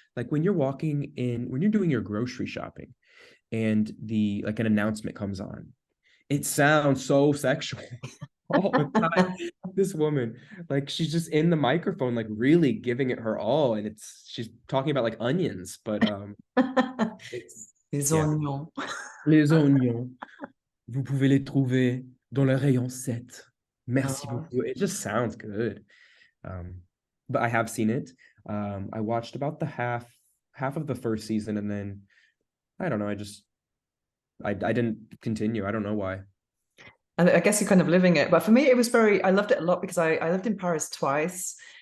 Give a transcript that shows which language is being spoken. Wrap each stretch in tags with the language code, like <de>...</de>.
<en>Like when you're doing your grocery shopping and an announcement comes on, it sounds so sexual all the time. This woman, like she's just in the microphone, like really giving it her all, and she's talking about like onions, but it's</en> <fr>Les yeah. oignons. Les oignons, vous pouvez les trouver dans le rayon 7. Merci Oh. beaucoup.</fr> <en>It just sounds good. Um, but I have seen it. I watched about the half of the first season, and then I don't know. I didn't continue. I don't know why. And I guess you're kind of living it. But for me, I loved it a lot because I lived in Paris twice.</en>